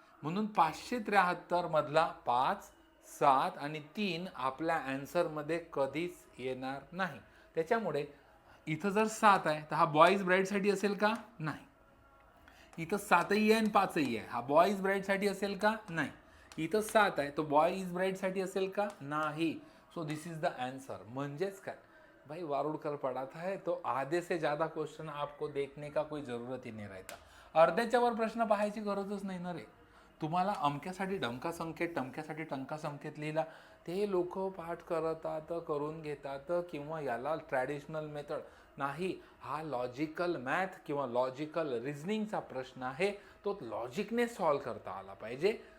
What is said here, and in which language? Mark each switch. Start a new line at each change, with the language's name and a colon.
Marathi: म्हणून 573 मधला 5, 7 आणि 3 आपल्या अँसरमध्ये कधीच येणार नाही. त्याच्यामुळे इथं जर 7 आहे तर हा बॉईज ब्राईटसाठी असेल का? नाही. इथं 7ही आहे आणि 5ही आहे, हा बॉईज ब्राईटसाठी असेल का? नाही. इथं 7 आहे तो बॉय इज ब्राईटसाठी असेल का? नाही.
English: So this is the answer.
Hindi: म्हणजेच काय भाई, वारुड़कर पढ़ाता है तो आधे से ज़्यादा क्वेश्चन आपको देखने का कोई ज़रूरत ही नहीं रहता.
Marathi: अर्ध्याच्या वर प्रश्न पाहायची गरजच नाही ना रे. तुम्हाला अमक्यासाठी ढमका संकेत, टमक्यासाठी टंका संकेत लिहिला, ते लोक पाठ करतात, करून घेतात किंवा याला ट्रॅडिशनल मेथड नाही. हा लॉजिकल मॅथ किंवा लॉजिकल रिझनिंगचा प्रश्न आहे, तो लॉजिकने सॉल्व करता आला पाहिजे.